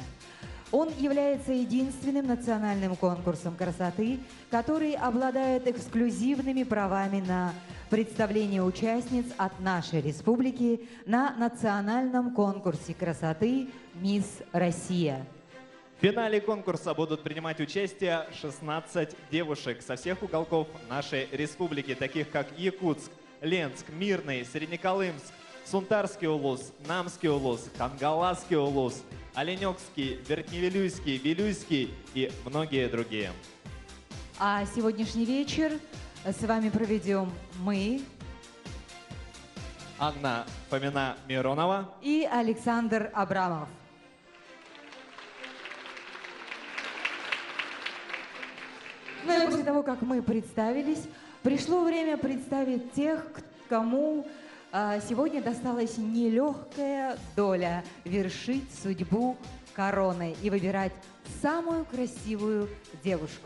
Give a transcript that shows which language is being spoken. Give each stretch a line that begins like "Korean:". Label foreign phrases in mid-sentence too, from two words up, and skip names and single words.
Russian: Он является единственным национальным конкурсом красоты, который обладает эксклюзивными правами на представление участниц от нашей республики на национальном конкурсе красоты «Мисс Россия». В финале конкурса будут принимать участие 16 девушек со всех уголков нашей республики, таких как Якутск, Ленск, Мирный, Среднеколымск, Сунтарский улус, Намский улус, Кангаласский улус, Оленёкский, Верхневилюйский, Вилюйский и многие другие. А сегодняшний вечер с вами проведем мы, Анна Фомина-Миронова и Александр Абрамов. Ну и после того, как мы представились, пришло время представить тех, кому сегодня досталась нелегкая доля вершить судьбу короны и выбирать самую красивую девушку.